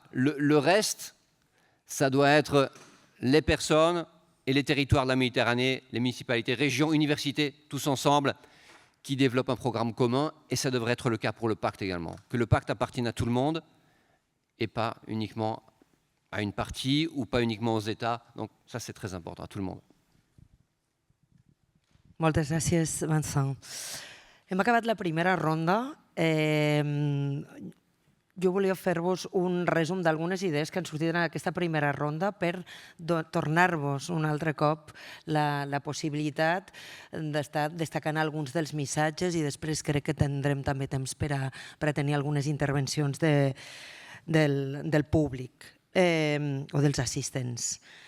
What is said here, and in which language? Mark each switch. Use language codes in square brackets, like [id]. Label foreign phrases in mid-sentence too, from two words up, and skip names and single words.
[fr] Le reste, ça doit être les personnes et les territoires de la Méditerranée, les municipalités, régions, universités, tous ensemble, qui développent un programme commun. Et ça devrait être le cas pour le pacte également. Que le pacte appartienne à tout le monde et pas uniquement à une partie ou pas uniquement aux États. Donc ça, c'est très important, à tout le monde. [ca] Moltes gràcies, Vincent. Hem acabat la primera ronda. Jo volia fer-vos un resum d'algunes idees que han sortit en aquesta primera ronda per tornar-vos un altre cop la possibilitat d'estar destacant alguns dels missatges i després crec que tindrem també temps per a tenir algunes intervencions del públic o dels assistents.